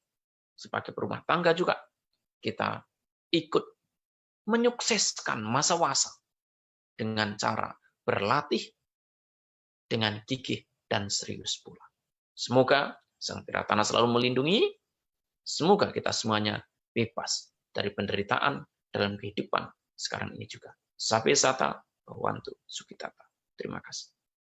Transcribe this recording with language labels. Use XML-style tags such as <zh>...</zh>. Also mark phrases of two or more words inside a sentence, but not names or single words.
<id>Sebagai berumah tangga juga, kita ikut menyukseskan masa wasa dengan cara berlatih dengan gigih dan serius pula. Semoga Sang Tiratana selalu melindungi, semoga kita semuanya bebas dari penderitaan dalam kehidupan sekarang ini juga.</id> <pi>Sabe sata, bhavantu sukhitata.</pi> <id>Terima kasih.</id>